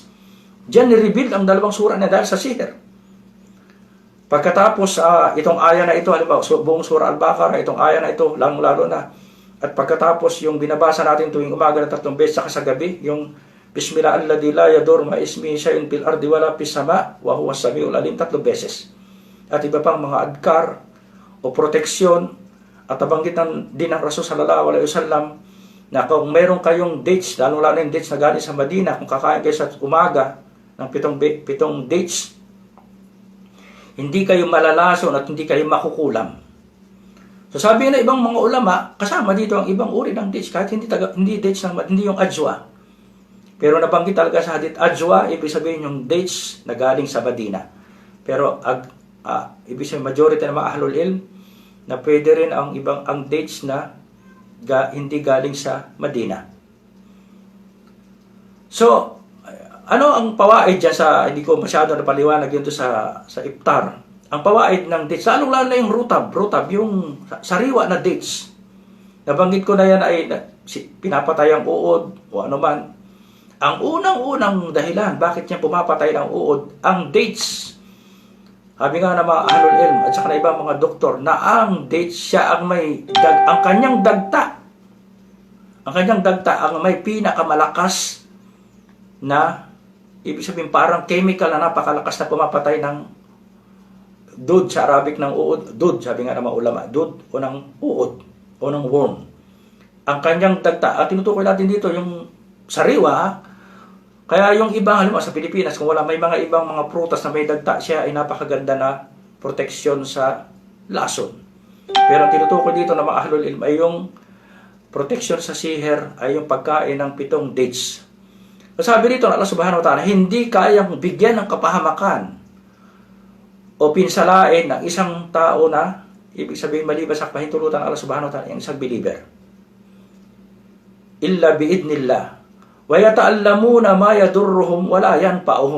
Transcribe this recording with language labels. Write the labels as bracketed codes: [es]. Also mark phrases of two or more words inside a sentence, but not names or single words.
[tl] Diyan ni-reveal ang dalawang sura na dahil sa sihir. Pagkatapos, itong aya na ito, halimbawa, buong surah Al-Baqarah, itong aya na ito, lalo na. At pagkatapos, yung binabasa natin tuwing umaga na 3 beses, saka sa gabi, yung [ar] بسم الله الذي لا يضر مع اسم شيء في الأرض ولا في السماء وهو السميع العليم, [tl] 3 beses. At iba pang mga adkar o proteksyon, at nabanggitan din ng Rasul [ar] صلى الله عليه وسلم [tl] na kung meron kayong dates, lalo-lalo yung dates na galing sa Madina, kung kakain kayo sa umaga ng 7 dates, hindi kayo malalason at hindi kayo makukulam. So sabi na ibang mga ulama, kasama dito ang ibang uri ng dates, kahit hindi dates hindi yung ajwa. Pero nabanggit talaga sa hadith, ajwa, ibig sabihin yung dates na galing sa Madina. Pero ibig sabihin majority ng mga [ar] أهل العلم [tl] na pwede rin ang dates na hindi galing sa Madina. So, ano ang pawaid dyan hindi ko masyado napaliwanag yun to sa iftar. Ang pawaid ng dates, lalo na yung rutab, yung sariwa na dates. Nabanggit ko na yan ay pinapatay ang uod o ano man. Ang unang-unang dahilan, bakit niya pumapatay ng uod, ang dates. Sabi nga ng mga [ar] أهل العلم [tl] at saka na ibang mga doktor na ang dates siya ang ang kanyang dagta. Ang kanyang dagta ang may pinakamalakas na ibig sabihin parang chemical na napakalakas na pumapatay ng dud sa Arabic ng uod. Dud, sabi nga ng mga ulama. Dud o ng uod o ng worm. Ang kanyang dagta. At tinutukoy natin dito yung sariwa. Kaya yung iba, halimbawa sa Pilipinas, kung may mga ibang mga prutas na may dagta, siya ay napakaganda na proteksyon sa lason. Pero ang tinutukoy dito ng mga [ar] أهل العلم [tl] ay yung proteksyon sa sihir ay yung pagkain ng 7 dates. Sabi dito ng [ar] الله سبحانه وتعالى, [tl] hindi kayang bigyan ng kapahamakan o pinsalain ng isang tao na, ibig sabihin maliban sa pahintulutan ng [ar] الله سبحانه وتعالى, [tl] yung isang believer. [ar] إلا بإذن الله. ويتعلمون ما يضرهم ولا ينفعهم.